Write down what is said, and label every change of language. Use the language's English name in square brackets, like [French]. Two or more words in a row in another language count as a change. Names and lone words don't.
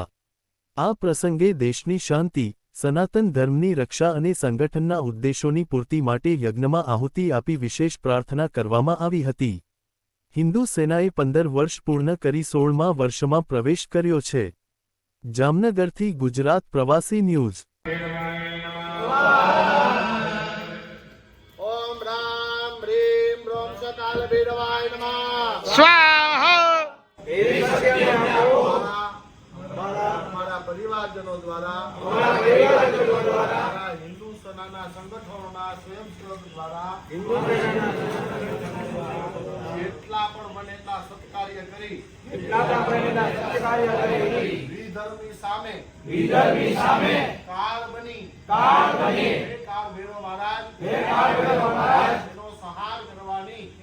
[Gujarati] આ પ્રસંગે દેશની શાંતિ, સનાતન ધર્મની રક્ષા અને સંગઠનના ઉદ્દેશોની પૂર્તિ માટે યજ્ઞમાં આહુતિ આપી વિશેષ પ્રાર્થના કરવામાં આવી હતી। હિન્દુ સેનાએ 15 વર્ષ પૂર્ણ કરી 16મા વર્ષમાં પ્રવેશ કર્યો છે। જામનગરથી ગુજરાત પ્રવાસી ન્યૂઝ। [Sanskrit] ओम राम ह्रीं रोम सकाल भैरवाय नमः स्वाहा। [Gujarati] હમારા પરિવારજનોં દ્વારા હિંદુ સેનાના સંગઠનોના સ્વયંસેવક દ્વારા જેટલા પણ બને એટલા સત્કાર્ય કરી વિધર્મી સામે કાળ બની હે કાળ ભૈરવ મહારાજ એનો સંહાર કરવાની